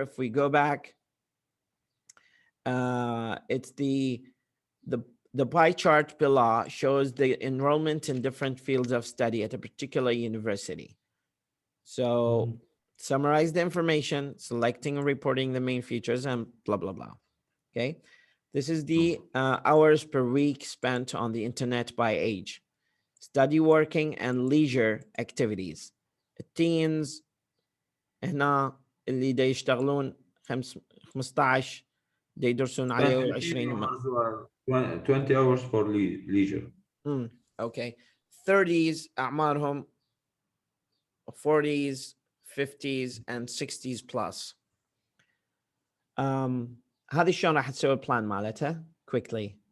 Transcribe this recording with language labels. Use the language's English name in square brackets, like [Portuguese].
[English] If we go back, it's the pie chart below shows the enrollment in different fields of study at a particular university. So summarize the information, selecting and reporting the main features and blah, blah, blah. Okay. This is the hours per week spent on the internet by age. Study, working, and leisure activities. [Arabic] Teens هنا اللي دا يشتغلون 15 دا يدرسون عليه 20 [English] 20 hours for leisure. Okay. 30s [Arabic] أعمارهم [English] 40s 50s and 60s plus. [Arabic] هذه شلون راح تسوي البلان مالتها quickly؟